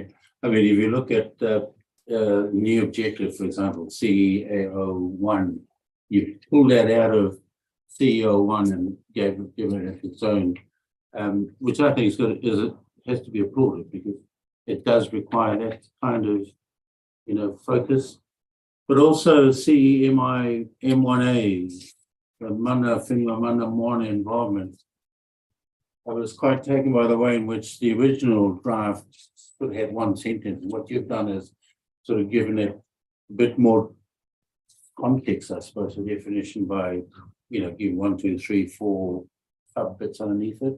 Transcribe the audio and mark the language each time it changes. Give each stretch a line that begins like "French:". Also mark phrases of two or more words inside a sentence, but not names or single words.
English: I mean, if you look at new objective, for example, CEO1, you pull that out of CEO1 and given it its own, which I think has to be applauded, because it does require that kind of focus. But also CEMI M1A, the
Māori: mana whenua mana moana
English: involvement. I was quite taken by the way in which the original draft sort of had one sentence. What you've done is sort of given it a bit more context, I suppose, a definition by, giving 1, 2, 3, 4 sub bits underneath it.